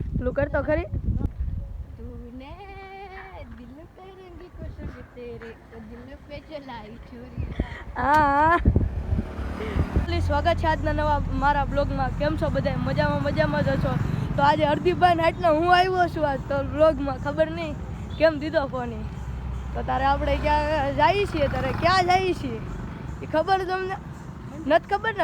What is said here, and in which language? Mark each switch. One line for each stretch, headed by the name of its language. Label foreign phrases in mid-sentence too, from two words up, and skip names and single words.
Gujarati: તું કરતો ખરી
Hindi: तूने दिल पे रंगी कसम तेरे तो दिल पे चलाई छुरी
Gujarati: હા સ્વાગત છે આજના નવા મારા બ્લોગમાં. કેમ છો બધા? મજામાં જ છો. તો આજે હરદીપભાઈ નાઈટનો હું આવ્યો છું આજ તો બ્લોગમાં. ખબર નહીં કેમ દીધો ફોન. તો તારે આપણે ક્યાં જઈએ છીએ? તારે ક્યાં જઈએ છીએ એ ખબર તમને નથી ખબર ને?